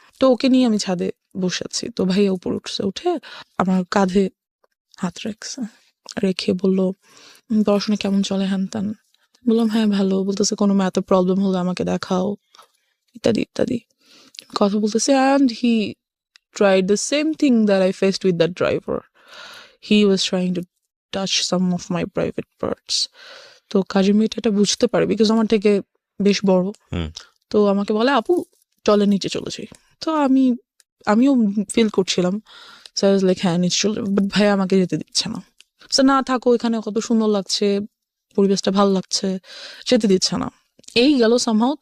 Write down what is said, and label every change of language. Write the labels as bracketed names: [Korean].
[Bangla] তো ওকে নিয়ে আমি ছাদে বসে আছি। তো ভাইয়া উপরে উঠছে, উঠে আমার কাঁধে হাত রেখে বলল, পড়াশোনা কেমন চলে, হ্যান ত্যান। বললাম হ্যাঁ ভালো। বলতেছে কোনো ম্যাথে প্রবলেম হলে আমাকে দেখাও, ইত্যাদি ইত্যাদি কথা বলতেছে। [English] And he tried the same thing that I faced with that driver. He was trying to touch some of my private parts. [Bangla] তো কাজের মেয়েটা এটা বুঝতে পারে, বিকজ আমার থেকে বেশ বড়। তো আমাকে বলে, আপু চলে নিচে চলে যাই। তো আমিও ফিল করছিলাম, [English] so I was like [Bangla] হ্যাঁ নিচে চলে, বাট ভাইয়া আমাকে যেতে দিচ্ছে না। সো না থাকো, এখানে কত সুন্দর লাগছে, পরিবেশটা ভালো লাগছে, যেতে দিচ্ছে না। এই গেল সামহাও।